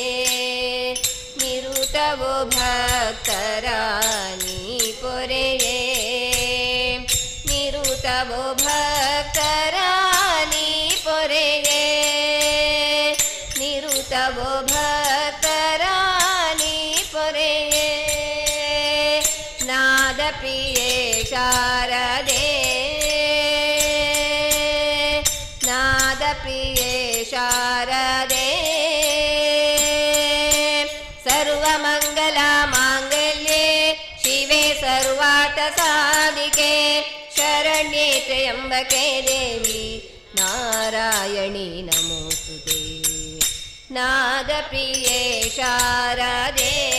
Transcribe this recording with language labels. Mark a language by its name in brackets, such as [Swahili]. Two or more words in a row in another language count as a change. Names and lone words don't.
[Kannada] ನಿರುತವೋ ಭಕ್ತರ ನೀ ಪೊರೆಯೇ ನಿರುತವೋ ಭಕ್ತರ ನೀ ಪೊರೆಯೇ ನಿರುತವೋ ಭಕ್ತರ ನೀ ಪೊರೆಯೇ ನಾದಪ್ರಿಯೆ ಶಾರದೆ ನಾದಪ್ರಿಯೆ ಶಾರದೆ [Sanskrit] ಸರ್ವಮಂಗಲ ಮಾಂಗಲ್ಯೆ ಶಿವೆ ಸರ್ವಾರ್ಥ ಸಾಧಿಕೆ ಶರಣ್ಯೆ ತ್ರ್ಯಂಬಕೆ ದೇವಿ ನಾರಾಯಣಿ ನಮೋಸ್ತುತೆ [Kannada] ನಾದಪ್ರಿಯೆ ಶಾರದೆ